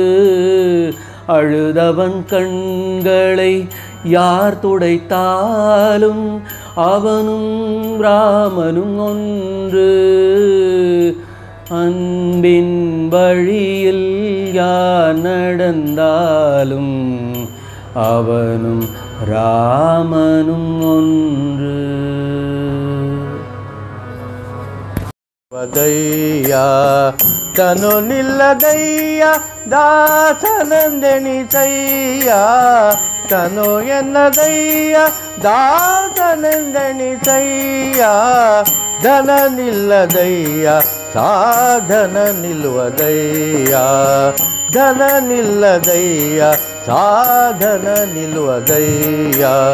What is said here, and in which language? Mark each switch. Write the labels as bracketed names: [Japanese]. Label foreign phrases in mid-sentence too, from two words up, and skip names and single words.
[Tamil] அழுதவன் கண்களை யார் துடைத்தாலும் அவனும் ராமனும் ஒன்று. அன்பின் வழியில் யார் நடந்தாலும் அவனும் ராமனும் ஒன்று. [Kannada] ವದಯ್ಯ ತನು ನಿಲ್ಲದಯ್ಯ ದಾಸನಂದಣಿಸಯ್ಯ ತನು ಎನ್ನದಯ್ಯ ದಾಸನಂದಣಿಸಯ್ಯ ಧನ ನಿಲ್ಲದಯ್ಯ ಸಾಧನ ನಿಲ್ಲುವದಯ್ಯ ಧನ ನಿಲ್ಲದಯ್ಯ ಸಾಧನ ನಿಲ್ಲುವದಯ್ಯ